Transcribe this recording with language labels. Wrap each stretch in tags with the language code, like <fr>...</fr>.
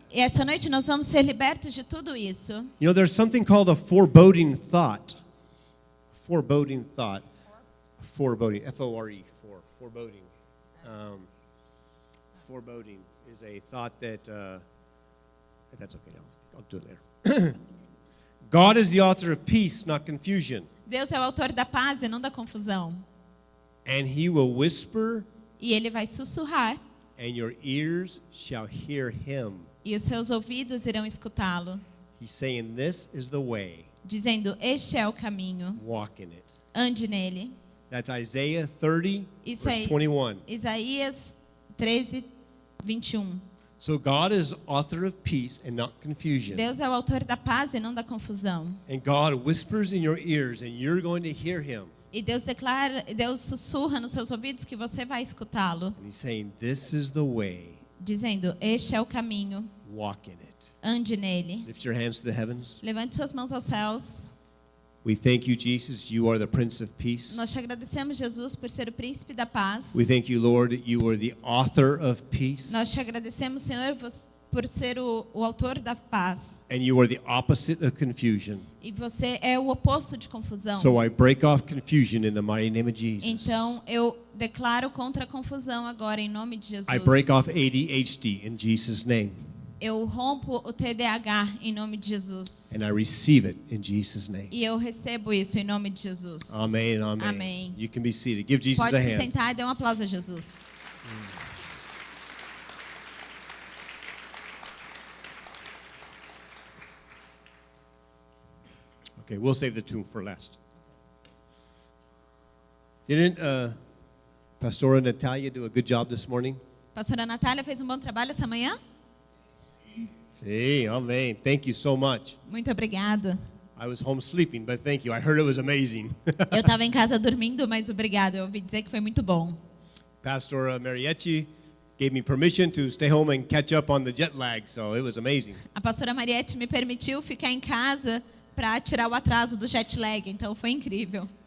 <pt>E essa noite nós vamos ser libertos de tudo isso.</pt> <en>You know, there's something called a foreboding thought. Foreboding thought. Foreboding. F-O-R-E. Foreboding. Foreboding is a thought that, that's okay. I'll do it later. God is the author of peace, not confusion.</en> <pt>Deus é o autor da paz e não da confusão.</pt> <en>And he will whisper,</en> <pt>E ele vai sussurrar</pt> <en>and your ears shall hear him.</en> <pt>e os seus ouvidos irão escutá-lo,</pt> <en>He's saying, this is the way.</en> <pt>dizendo: este é o caminho,</pt> <en>Walk in it.</en> <pt>ande nele.</pt> <en>That's Isaiah 30,</en> <pt>Isso</pt> <en>verse</en> <pt>aí.</pt> <en>21.</en> <pt>Isaías 13, 21.</pt> <en>So God is author of peace and not confusion.</en> <pt>Deus é o autor da paz e não da confusão.</pt> <en>And God whispers in your ears and you're going to hear him.</en> <pt>E Deus declara, Deus sussurra nos seus ouvidos que você vai escutá-lo,</pt> <en>And he's saying, this is the way.</en> <pt>dizendo: este é o caminho,</pt> <en>Walk in it.</en> <pt>ande nele.</pt> <en>Lift your hands to the heavens.</en> <pt>Levante suas mãos aos céus.</pt> <en>We thank you, Jesus. You are the Prince of Peace.</en> <pt>Nós te agradecemos, Jesus, por ser o príncipe da paz.</pt> <en>We thank you, Lord, that you are the author of peace.</en> <pt>Nós te agradecemos, Senhor, por ser o autor da paz.</pt> <en>And you are the opposite of confusion.</en> <pt>E você é o oposto de confusão.</pt> <en>So I break off confusion in the mighty name of Jesus.</en> <pt>Então, eu declaro contra a confusão agora, em nome de Jesus.</pt> <en>I break off ADHD in Jesus' name.</en> <pt>Eu rompo o TDAH em nome de Jesus.</pt> <en>And I receive it in Jesus' name.</en> <pt>E eu recebo isso em nome de Jesus.</pt> <en>Amen and amen.</en> <pt>Amém.</pt> <en>You can be seated. Give Jesus</en> <pt>Pode</pt> <en>a</en> <pt>se</pt> <en>hand.</en> <pt>sentar e dê um aplauso a Jesus.</pt> <en>Okay, we'll save the two for last. Didn't Pastora Natalia do a good job this morning?</en> <pt>Pastora Natália fez um bom trabalho essa manhã?</pt> <en>Sí, amen. Thank you so much.</en> <pt>Muito obrigada.</pt> <en>I was home sleeping, but thank you. I heard it was amazing.</en> <pt>Eu estava em casa dormindo, mas obrigada. Eu ouvi dizer que foi muito bom.</pt> <en>Pastor Marietti gave me permission to stay home and catch up on the jet lag, so it was amazing.</en> <pt>A pastora Mariette me permitiu ficar em casa para tirar o atraso do jet lag, então foi incrível.</pt>